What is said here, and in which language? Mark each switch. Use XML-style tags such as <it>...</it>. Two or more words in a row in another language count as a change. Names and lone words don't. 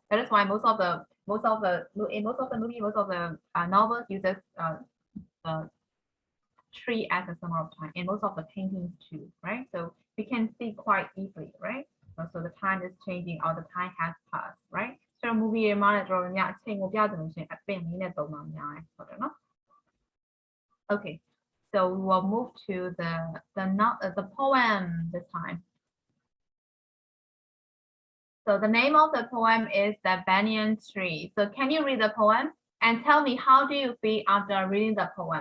<en>That is why most of the movie, most of the novels uses the tree as a symbol of time, and most of the paintings too, right? So we can see quite easily, right? So the time is changing or the time has passed, right?</en> <my>So movie မှာလည်းတော်တော်များများအချိန်ကိုပြတယ်လို့ရှိရင်အပင်လေးနဲ့ပုံမှန်များတယ်ဟုတ်တယ်နော်</my> <en>Okay, so we will move to the poem this time. So the name of the poem is The Banyan Tree. So can you read the poem and tell me how do you feel after reading the poem?</en>